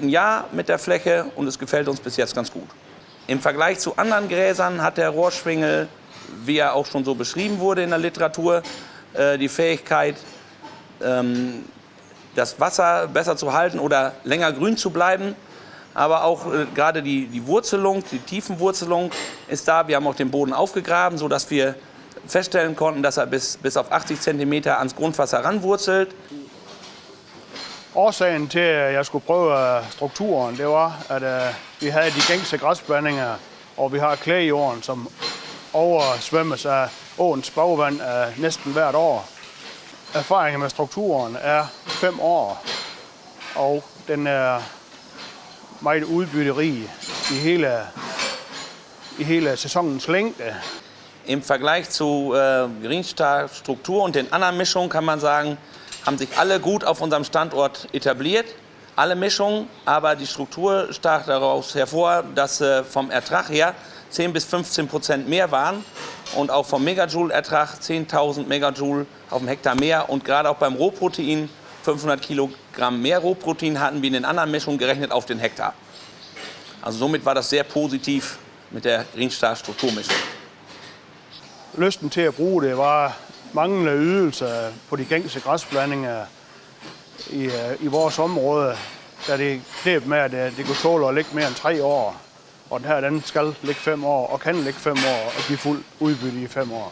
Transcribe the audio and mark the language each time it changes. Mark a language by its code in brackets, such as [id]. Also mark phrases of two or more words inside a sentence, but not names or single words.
[de] Jahr mit der Fläche und es gefällt uns bis jetzt ganz gut. Im Vergleich zu anderen Gräsern hat der Rohrschwingel, wie er auch schon so beschrieben wurde in der Literatur, die Fähigkeit, das Wasser besser zu halten oder länger grün zu bleiben. Aber auch gerade die Wurzelung, die Tiefenwurzelung ist da. Wir haben auch den Boden aufgegraben, sodass wir feststellen konnten, dass er bis auf 80 cm ans Grundwasser ranwurzelt. [da] Årsagen til, at jeg skulle prøve strukturen, det var, at vi havde de gængse græsblandinger, og vi har klæjorden, som oversvømmes af åens bagvand næsten hvert år. Erfaringen med strukturen er 5 år, og den er meget udbytterig i hele sæsonens længde. [de] Im Vergleich zu Greenstar-Struktur und den anderen Mischungen kann man sagen, haben sich alle gut auf unserem Standort etabliert. Alle Mischungen, aber die Struktur stach daraus hervor, dass vom Ertrag her 10-15% mehr waren und auch vom Megajoule-Ertrag 10.000 Megajoule auf dem Hektar mehr und gerade auch beim Rohprotein 500 Kilogramm mehr Rohprotein hatten wie in den anderen Mischungen gerechnet auf den Hektar. Also somit war das sehr positiv mit der Greenstar-Strukturmischung. [da] Lysten til at bruge det var manglende ydelse på de gængse græsblandinger i vores område, da det kneb med, at det kunne tåle at ligge mere end 3 år. Og den her, den skal ligge 5 år og kan ligge 5 år og give fuld udbytte i 5 år.